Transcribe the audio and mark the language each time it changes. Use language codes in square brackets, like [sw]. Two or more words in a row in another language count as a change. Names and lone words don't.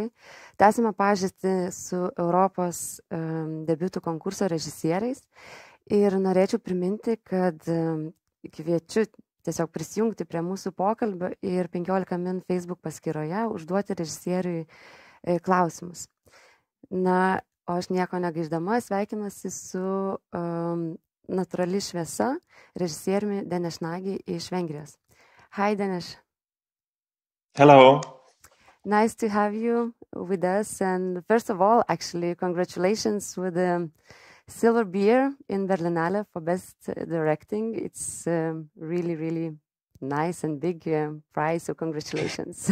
[lt] Tęsime pažintį su Europos debiutų konkurso režisieriais ir norėčiau priminti, kad kviečiu tiesiog prisijungti prie mūsų pokalbio ir 15 min Facebook paskyroje užduoti režisieriui klausimus. Na, o aš nieko negaiždama sveikinuosi su Natūrali šviesa režisieriumi Dénesu Nagy iš Vengrijos. [en] Hi, Dénesu. Hello. Nice to have you with us. And first of all, actually, congratulations with the Silver Beer in Berlyno for Best Directing. It's really, really nice and big prize, so congratulations.